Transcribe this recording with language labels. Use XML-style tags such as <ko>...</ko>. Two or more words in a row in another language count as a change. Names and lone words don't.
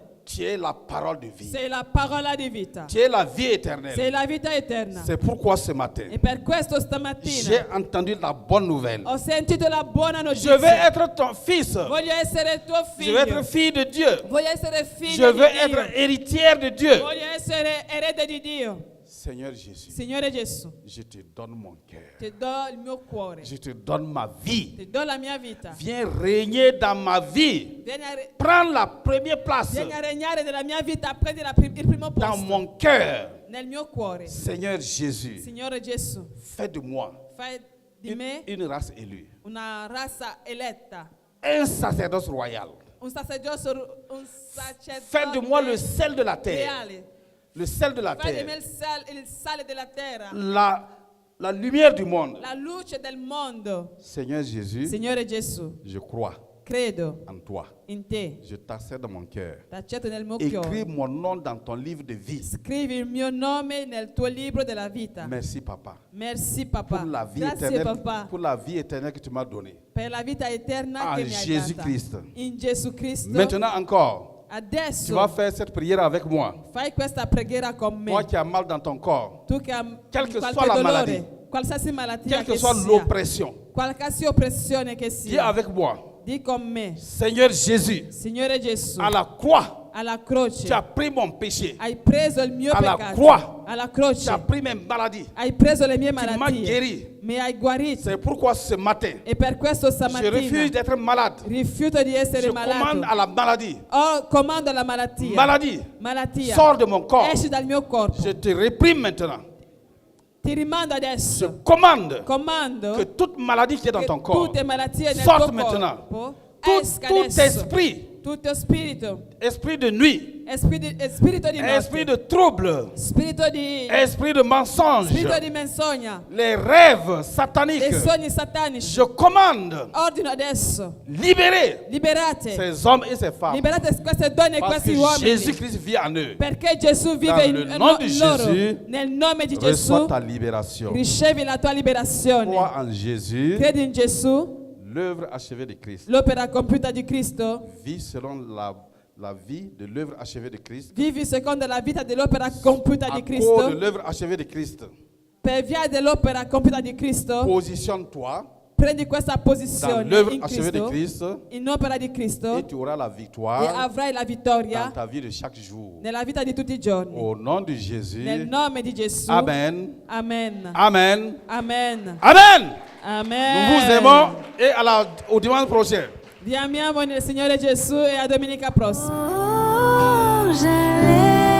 <fr>tu es la parole de vie,</fr> <it>sei la parola di vita,</it> <fr>tu es la vie éternelle.</fr> <it>sei la vita eterna.</it> <fr>C'est pourquoi ce matin,</fr> <it>E per questo</it> <fr>j'ai</fr> <it>stamattina</it> <fr>entendu la bonne nouvelle.</fr> <it>ho sentito la buona</it> <fr>Je veux</fr> <it>notizia.</it> <fr>être ton fils,</fr> <it>Voglio essere tuo</it> <fr>je veux être</fr> <it>figlio,</it> <fr>fille de Dieu,</fr> <it>voglio essere</it> <fr>je</fr> <it>figlio</it> <fr>veux</fr> <it>di Dio,</it> <fr>être héritière de Dieu.</fr> <it>voglio essere erede di Dio.</it> <fr>Seigneur Jésus,</fr> <it>Signore Gesù,</it> <fr>je te donne mon cœur,</fr> <it>ti do il mio cuore,</it> <fr>je te donne ma vie.</fr> <it>ti do la mia vita.</it> <fr>Viens régner dans ma vie. Prends la première place</fr> <it>Vieni a regnare nella mia vita, prendi il primo</it> <fr>dans</fr> <it>posto</it> <fr>mon cœur.</fr> <it>nel mio cuore.</it> <fr>Seigneur Jésus,</fr> <it>Signore Gesù,</it> <fr>fais de moi</fr> <it>fai di me</it> <fr>une race élue,</fr> <it>una razza eletta,</it> <fr>un sacerdoce royal.</fr> <it>un sacerdote,</it> <fr>Fais de moi le sel de la terre,</fr> <it>reale.</it> <fr>le sel de la</fr> <it>Fai di me</it> <fr>terre,</fr> <it>il sale della terra,</it> <fr>la lumière du monde.</fr> <it>la luce del mondo.</it> <fr>Seigneur Jésus,</fr> <it>Signore Gesù,</it> <fr>je crois</fr> <it>credo</it> <fr>en toi.</fr> <it>in te,</it> <fr>Je t'accède dans mon cœur.</fr> <it>t'accetto nel mio</it> <fr>Écris</fr> <it>cuore.</it> <fr>mon nom dans ton livre de vie.</fr> <it>Scrivi il mio nome nel tuo libro della vita.</it> <fr>Merci, Papa, Merci Papa. pour la vie</fr> <it>Grazie</it> <fr>éternelle,</fr> <it>Papa</it> <fr>pour la vie éternelle que tu m'as donnée.</fr> <it>per la vita eterna</it> <fr>En</fr> <it>che mi hai</it> <fr>Jésus</fr> <it>data.</it> <fr>Christ.</fr> <it>In Gesù Cristo.</it> <fr>Maintenant encore, tu</fr> <it>Adesso</it> <fr>vas faire cette prière avec moi.</fr> <it>fai questa preghiera con me.</it> <fr>Toi qui as mal dans ton corps,</fr> <it>Tu che hai</it> <fr>Quelle que</fr> <it>qualche</it> <fr>soit la</fr> <it>dolore,</it> <fr>maladie,</fr> <it>qualsiasi malattia</it> <fr>quelle que</fr> <it>che</it> <fr>soit</fr> <it>sia,</it> <fr>l'oppression,</fr> <it>qualsiasi oppressione che</it> <fr>dis</fr> <it>sia,</it> <fr>avec moi,</fr> <it>di con me.</it> <fr>Seigneur Jésus,</fr> <it>Signore Gesù,</it> <fr>à la croix,</fr> <it>alla</it> <fr>tu</fr> <it>croce</it> <fr>as pris mon péché,</fr> <it>hai preso il mio</it> <fr>alla</fr> <it>peccato.</it> <fr>croix,</fr> <it>Alla</it> <fr>tu</fr> <it>croce</it> <fr>as pris mes maladies,</fr> <it>hai preso le mie</it> <fr>tu m'as</fr> <it>malattie.</it> <fr>guéri.</fr> <it>Mi hai guarito.</it> <fr>C'est pourquoi ce matin,</fr> <it>E per questo</it> <fr>je refuse</fr> <it>stamattina</it> <fr>d'être malade.</fr> <it>rifiuto di</it> <fr>Je</fr> <it>essere</it> <fr>commande</fr> <it>malato.</it> <fr>à la maladie.</fr> <it>Comando la malattia.</it> <fr>Maladie, sors de mon corps.</fr> <it>Esci dal mio corpo.</it> <fr>Je te réprime maintenant.</fr> <it>Ti rimando</it> <fr>Je</fr> <it>adesso.</it> <fr>commande</fr> <it>Comando</it> <fr>que toute maladie qui est dans</fr> <it>che</it> <fr>ton corps</fr> <it>tutte malattie nel</it> <fr>sorte</fr> <it>tuo</it> <fr>maintenant.</fr> <it>corpo</it> <fr>Tout,</fr> <it>esca</it> <fr>tout</fr> <it>adesso.</it> <fr>esprit,</fr> <it>Tutto spirito.</it> <fr>esprit de nuit,</fr> <it>Spirito di</it> <fr>esprit</fr> <it>notte.</it> <fr>de trouble,</fr> <it>Spirito di</it> <fr>esprit de mensonge,</fr> <it>spirito di menzogna.</it> <fr>les rêves</fr> <it>E</it> <fr>sataniques,</fr> <it>sogni satanici.</it> <fr>je commande,</fr> <it>Ordino adesso.</it> <fr>libérez</fr> <it>Liberate.</it> <fr>ces hommes et ces femmes.</fr> <it>Liberate queste donne e</it> <fr>Parce</fr> <it>questi</it> <fr>que</fr> <it>uomini.</it> <fr>Jésus-Christ vit en eux.</fr> <it>Perché Gesù vive</it> <fr>Dans</fr> <it>in</it> <fr>le nom di</fr> <it>loro.</it> <fr>Gesù,</fr> <it>Nel nome di</it> <fr>Reçois</fr> <it>Gesù</it> <fr>ta libération.</fr> <it>ricevi la tua liberazione.</it> <fr>Crois en Jésus,</fr> <it>Credi in Gesù,</it> <fr>l'œuvre achevée de Christ.</fr> <it>l'opera compiuta di Cristo.</it> <fr>Vis selon la vie de l'œuvre achevée de Christ.</fr> <it>Vivi secondo la vita dell'opera compiuta</it> <fr>À</fr> <it>di</it> <fr>cause de</fr> <it>Cristo.</it> <fr>l'œuvre achevée de Christ,</fr> <it>Per via dell'opera compiuta di Cristo,</it> <fr>positionne-toi</fr> <it>Prendi questa</it> <fr>dans</fr> <it>posizione</it> <fr>l'œuvre</fr> <it>in</it> <fr>achevée de</fr> <it>Cristo,</it> <fr>Christ,</fr> <it>in opera di Cristo,</it> <fr>et tu auras la</fr> <it>e</it> <fr>victoire</fr> <it>avrai la</it> <fr>dans</fr> <it>vittoria</it> <fr>ta vie de chaque jour.</fr> <it>nella vita di tutti i giorni.</it> <fr>Au nom de Jésus,</fr> <it>Nel nome di Gesù.</it> <fr>Amen,</fr> <it>Amen.</it> <fr>Amen,</fr> <it>Amen.</it> <fr>Amen.</fr> <it>Amen.</it> <fr>Nous vous aimons et au dimanche prochain.</fr> <it>Vi amiamo nel Signore Gesù e a domenica prossima.</it> <fr>Oh, j'allais</fr>